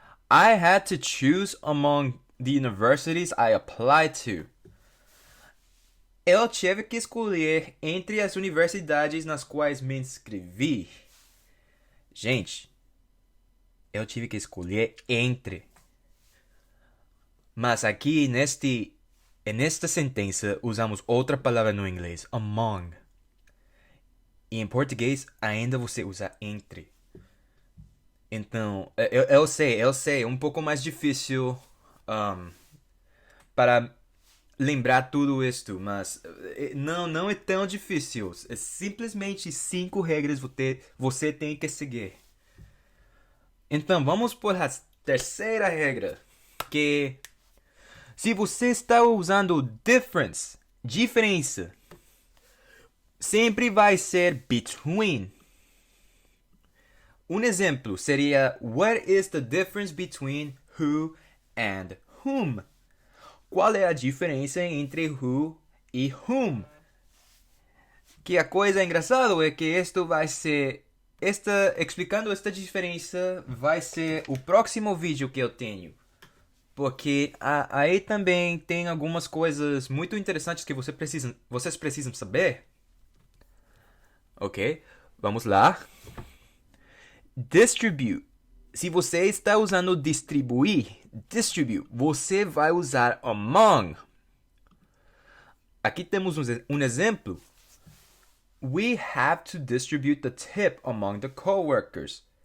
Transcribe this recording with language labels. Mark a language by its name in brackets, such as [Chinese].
[English] I had to choose among the universities I applied to. [Portuguese] Eu tive que escolher entre as universidades nas quais me inscrevi. Gente, eu tive que escolher entre. Mas aqui nesta sentença usamos outra palavra no inglês, among. E em português ainda você usa entre. Então, eu sei, um pouco mais difícil para lembrar tudo isto, mas não é tão difícil. É simplesmente 5 regras você tem que seguir. Então, vamos por a terceira regra, que se você está usando difference, diferença, sempre vai ser between. Um exemplo seria: [English] What is the difference between who and whom? [Portuguese] Qual é a diferença entre who e whom? Que a coisa engraçada é que isto vai ser... explicando esta diferença vai ser o próximo vídeo que eu tenho. Porque aí também tem algumas coisas muito interessantes que vocês precisam saber. Ok? Vamos lá. Distribute. Se você está usando distribuir, distribute, você vai usar among. Aqui temos um exemplo. [English] We have to distribute the tip among the coworkers.